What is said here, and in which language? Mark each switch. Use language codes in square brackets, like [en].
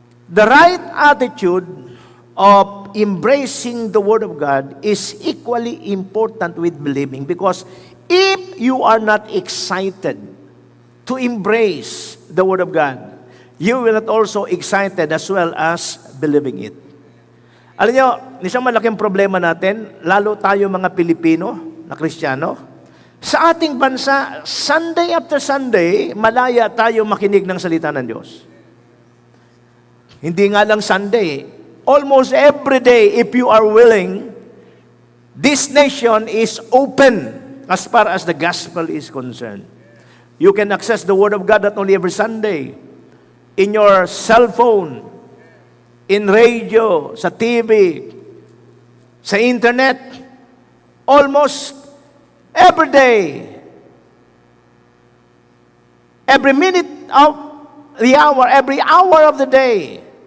[en] The right attitude of embracing the Word of God is equally important with believing, because if you are not excited to embrace the Word of God, you will not also excited as well as believing it. [tl] Alam nyo, isang malaking problema natin, lalo tayo mga Pilipino na Kristiyano, sa ating bansa, Sunday after Sunday, malaya tayo makinig ng salita ng Diyos. Hindi nga lang [en] Sunday, almost every day, if you are willing, this nation is open as far as the gospel is concerned. You can access the Word of God not only every Sunday, in your cell phone, in radio, sa TV, sa internet, almost every day, every minute of the hour, every hour of the day.